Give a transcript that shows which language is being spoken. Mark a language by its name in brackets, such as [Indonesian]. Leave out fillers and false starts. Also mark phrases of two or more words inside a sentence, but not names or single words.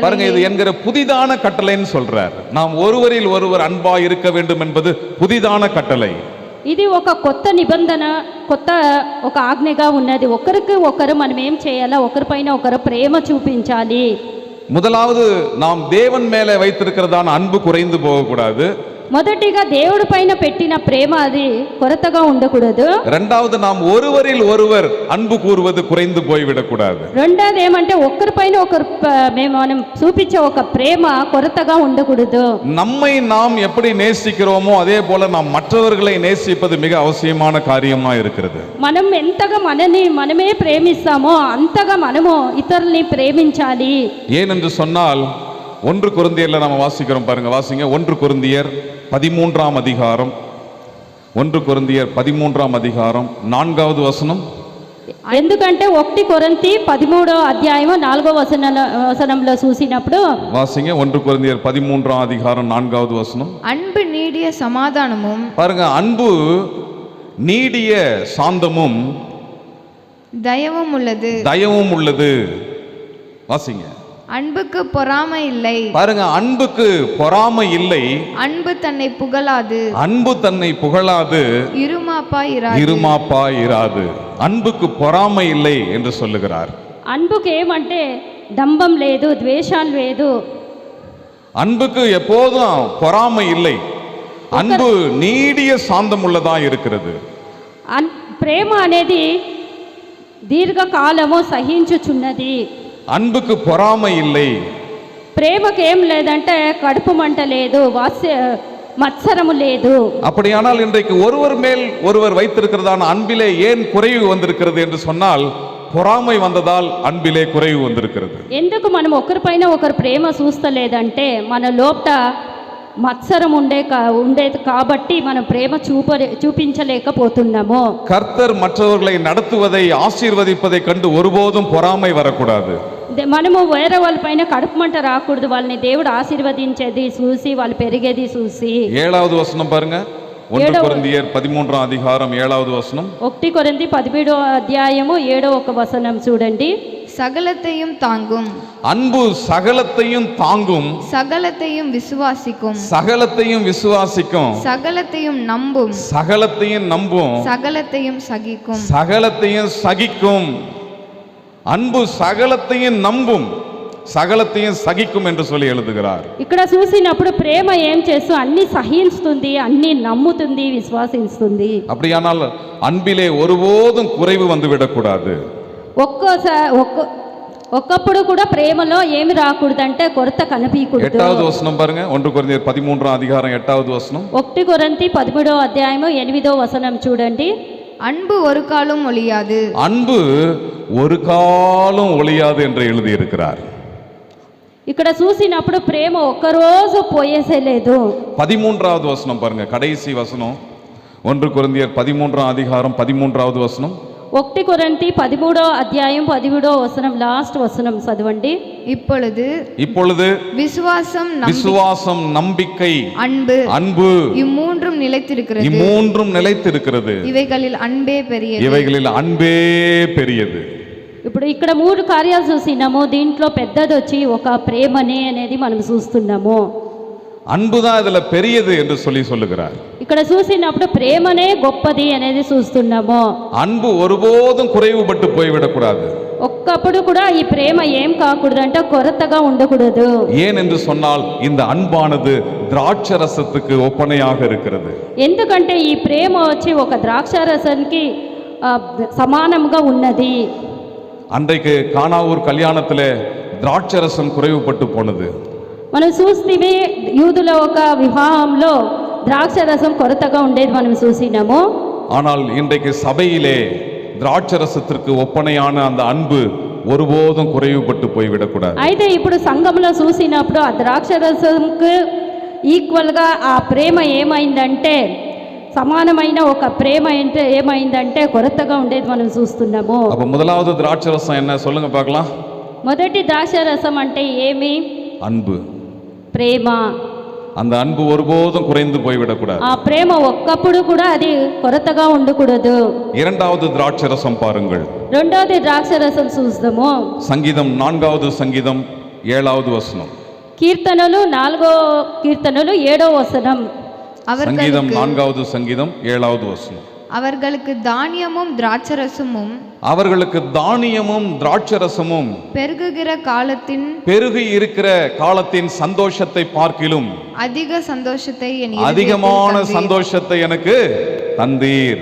[Tamil] பாருங்க, இது என்கிற புதிதான கட்டளைன்னு சொல்றார். நாம் ஒருவரில் ஒருவர் அன்பாய் இருக்க வேண்டும் என்பது புதிதான கட்டளை. [Telugu] ఇది ఒక కొత్త నిబంధన, కొత్త ఒక ఆజ్ఞగా ఉన్నది. ఒకరికి ఒకరు మనం ఏం చేయాలా, ఒకరిపైన ఒకరు ప్రేమ చూపించాలి. [Tamil] முதலாவது, நாம் தேவன் மேலே வைத்திருக்கிறதான அன்பு குறைந்து போகக்கூடாது. [Telugu] మొదటిగా దేవుడి పైన పెట్టిన ప్రేమ అది కొరతగా ఉండకూడదు. [Tamil] இரண்டாவது, நாம் ஒருவரில் ஒருவர் அன்பு கூறுவது குறைந்து போய்விடக்கூடாது. [Telugu] రెండోది ఏమంటే ఒకరిపైన ఒకరు మనం చూపించే ఒక ప్రేమ కొరతగా ఉండకూడదు. [Tamil] நம்மை நாம் எப்படி நேசிக்கிறோமோ அதே போல நாம் மற்றவர்களை நேசிப்பது மிக அவசியமான காரியமா இருக்கிறது. [Telugu] మనం ఎంతగా మనమే ప్రేమిస్తామో అంతగా మనము ఇతరుల్ని ప్రేమించాలి. [Tamil] ஏனென்று சொன்னால் 1 கொரிந்தியர்ல நாம வாசிக்கிறோம். பாருங்க, வாசிங்க. 1 கொரிந்தியர் 13ஆம் அதிகாரம் 1 கொரிந்தியர் 13ஆம் அதிகாரம் 4வது வசனம். [Telugu] ఎందుకంటే 1 కొరింథీ 13వ అధ్యాయము 4వ వచనంలో చూసినప్పుడు [Tamil] வாசிங்க 1 கொரிந்தியர் 13ஆம் அதிகாரம் 4வது வசனம். அன்பு நீடிய சமாதானமும் பாருங்க, அன்பு நீடிய சாந்தமும் தயவும் உள்ளது. தயவும் உள்ளது. வாசிங்க. அன்புக்கு பொறாமை இல்லை. பாருங்க, அன்புக்கு பொறாமை இல்லை. அன்பு தன்னை புகழாது. அன்பு தன்னை புகழாது. இருமாப்பாய் இராது. அன்புக்கு பொறாமை இல்லை என்று சொல்லுகிறார். [Telugu] அன்புக்கு ఏమంటే డంబం లేదు, ద్వేషాలు లేదు. [Tamil] அன்புக்கு எப்போதும் பொறாமை இல்லை. அன்பு நீடிய சாந்தம் உள்ளதா இருக்கிறது. [Telugu] ప్రేమ అనేది దీర్ఘకాలము సహించుచున్నది. [Tamil] அன்புக்கு பொறாமை இல்லை. [Telugu] ప్రేమకు ఏం లేదంటే కడుపు మంట లేదు, మత్సరము లేదు. [Tamil] அப்படியானால் இன்றைக்கு ஒருவர் மேல் ஒருவர் வைத்திருக்கிறதான அன்பிலே ஏன் குறைவு வந்திருக்கிறது என்று சொன்னால், பொறாமை வந்ததால் அன்பிலே குறைவு வந்திருக்கிறது. [Telugu] ఎందుకు మనం ఒకరిపైన ఒకరు ప్రేమ చూస్తలేదంటే మన లోపట మత్సరం ఉండేది కాబట్టి మనం ప్రేమ చూపించలేకపోతున్నాము. [Tamil] கர்த்தர் மற்றவர்களை நடத்துவதை ஆசீர்வதிப்பதை கண்டு ஒருபோதும் பொறாமை வரக்கூடாது. [Telugu] మనము వేరే వాళ్ళ పైన కడుపు మంట రాకూడదు. వాళ్ళని దేవుడు ఆశీర్వదించేది చూసి, వాళ్ళు పెరిగేది చూసి. [Tamil] 7வது வசனம் பாருங்க. 1 கொரிந்தியர் 13ஆம் அதிகாரம் 7வது வசனம். [Telugu] 1 కొరింథీ 17వ అధ్యాయము 7వ వచనం చూడండి. [Tamil] சகலத்தையும் தாங்கும். அன்பு சகலத்தையும் தாங்கும். சகலத்தையும் விசுவாசிக்கும். சகலத்தையும் விசுவாசிக்கும். சகலத்தையும் நம்பும். சகலத்தையும் நம்பும். சகலத்தையும் சகிக்கும். சகலத்தையும் சகிக்கும். அன்பு சகலத்தையும் நம்பும், சகலத்தையும் சகிக்கும் என்று சொல்லி எழுதுகிறார். [Telugu] ఇక్కడ చూసినప్పుడు ప్రేమ ఏం చేస్తూ అన్ని సహిస్తుంది, అన్ని నమ్ముతుంది, విశ్వాసిస్తుంది. [Tamil] அப்படியானால் அன்பிலே ஒருபோதும் குறைவு வந்து விடக்கூடாது. [Telugu] ఒక్కప్పుడు కూడా ప్రేమలో ఏమి రాకూడదంటే కొరత కనిపించకూడదు. [Tamil] 8வது வசனம் பாருங்க. 1 கொரிந்தியர் 13ஆம் அதிகாரம் 8வது வசனம். [Telugu] 1 కొరింథీ 13వ అధ్యాయము 8వ వచనం చూడండి. [Tamil] அன்பு ஒரு காலம் ஒளியாது. அன்பு ஒரு காலம் ஒளியாது என்று எழுதி இருக்கிறார். [Telugu] ఇక్కడ చూసినప్పుడు ప్రేమ ఒక్కరోజు పోయేసేలేదు. [Tamil] 13வது வசனம் பாருங்க, கடைசி வசனம். 1 கொரிந்தியர் 13ஆம் அதிகாரம் 13வது வசனம். [Telugu] 1 కొరింథీ 13వ అధ్యాయం 13వ వచనం లాస్ట్ వచనం చదవండి. [Tamil] இப்பொழுது விசுவாசம் நம்பிக்கை அன்பு இம்மூன்றும் நிலைத்திருக்கிறது. இவைகளில் அன்பே பெரியது. [Telugu] ఇప్పుడు ఇక్కడ 3 కార్యాలు చూసినాము. దీంట్లో పెద్దది వచ్చి ఒక ప్రేమనే అనేది మనం చూస్తున్నాము. [Tamil] அன்புதான் இதுல பெரியது என்று சொல்லுகிறார். [Telugu] ఇక్కడ చూసినప్పుడు ప్రేమనే గొప్పది అనేది చూస్తున్నాము. [Tamil] அன்பு ஒருபோதும் குறைவுபட்டு போய்விடக்கூடாது. [Telugu] ఒక్కప్పుడు కూడా ఈ ప్రేమ ఏం కాకూడదు అంటే కొరతగా ఉండకూడదు. [Tamil] ஏன் என்று சொன்னால் இந்த அன்பானது திராட்சரசத்துக்கு ஒப்பனையாக இருக்கிறது. [Telugu] ఎందుకంటే ఈ ప్రేమ వచ్చి ఒక ద్రాక్షారసానికి సమానంగా ఉన్నది. [Tamil] அன்றைக்கு கானாவூர் கல்யாணத்திலே திராட்சரசம் குறைவுபட்டு போனது. [Telugu] మనం చూస్తే యూదుల ఒక వివాహంలో ద్రాక్షరసం కొరతగా ఉండేది మనం చూసినాము. [Tamil] ஆனால் இன்றைக்கு சபையிலே திராட்சரசத்திற்கு ஒப்பனையான அந்த அன்பு ஒருபோதும் குறைவுபட்டு போய்விடக்கூடாது. [Telugu] అయితే ఇప్పుడు సంఘంలో చూసినప్పుడు ఆ ద్రాక్షరసంకు ఈక్వల్గా ఆ ప్రేమ ఏమైందంటే సమానమైన ఒక ప్రేమ ఏమైందంటే కొరతగా ఉండేది మనం చూస్తున్నాము. [Tamil] அப்ப முதலாவது திராட்சரசம் என்ன சொல்லுங்க பார்க்கலாம். [Telugu] మొదటి ద్రాక్షరసం అంటే ఏమి? [Tamil] அன்பு, [Telugu] ప్రేమ. [Tamil] அந்த அன்பு ஒருபோதும் குறைந்து போய்விடக்கூடாது. [Telugu] ఆ ప్రేమ ఒక్కప్పుడు కూడా అది కొరతగా ఉండకూడదు. [Tamil] இரண்டாவது திராட்சரசம் பாருங்கள். [Telugu] రెండోది ద్రాక్షరసం చూద్దాము. [Tamil] சங்கீதம் 4வது சங்கீதம் 7வது வசனம். [Telugu] కీర్తనలు 4వ కీర్తనలు 7వ వచనం. [Tamil] சங்கீதம் 4வது சங்கீதம் 7வது வசனம். அவர்களுக்கு தானியமும் திராட்சரசமும் பெருகி இருக்கிற காலத்தின் சந்தோஷத்தை பார்க்கிலும் அதிகமான சந்தோஷத்தை எனக்கு தந்தீர்.